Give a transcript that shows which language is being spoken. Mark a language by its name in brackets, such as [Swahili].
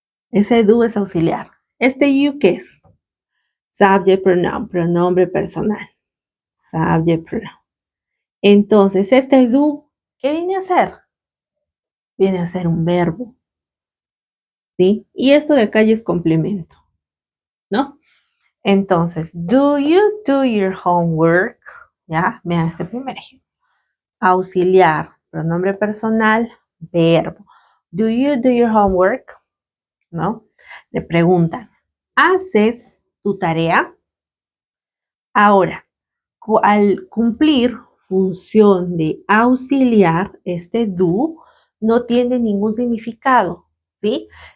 [Spanish] Ese do es auxiliar. Este you, ¿qué es? [English] Subject pronoun, [Spanish] pronombre personal. Subject pronoun. Entonces, este do, ¿qué viene a ser? Viene a ser un verbo. ¿Sí? Y esto de acá ya es complemento, ¿no? [English] Entonces, do you do your homework? [Spanish] ¿Ya? Vean este primer ejemplo. Auxiliar, pronombre personal, verbo. [English] Do you do your homework? [Spanish] ¿No? Le preguntan, ¿haces tu tarea? Ahora, al cumplir función de auxiliar, este do no tiene ningún significado, ¿sí?